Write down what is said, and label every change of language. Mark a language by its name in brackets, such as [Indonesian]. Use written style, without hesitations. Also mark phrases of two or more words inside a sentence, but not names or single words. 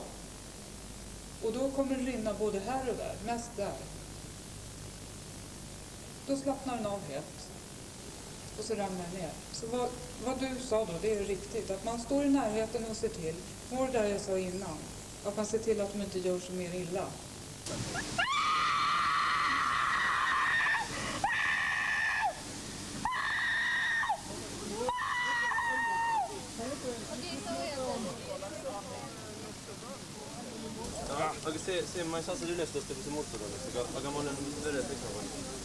[Swedish] Och då kommer det rinna både här och där, mest där. Då slappnar den av helt. Och så ramlar den ner. Så vad du sa då, det är riktigt. Att man står i närheten och ser till. Var det där jag sa innan. Att man ser till att de inte gör så mer illa. [Estonian] Aga see ma ei saa seda üles tõsta, kui see mootor oleks, aga ma olen veres ikka pannud.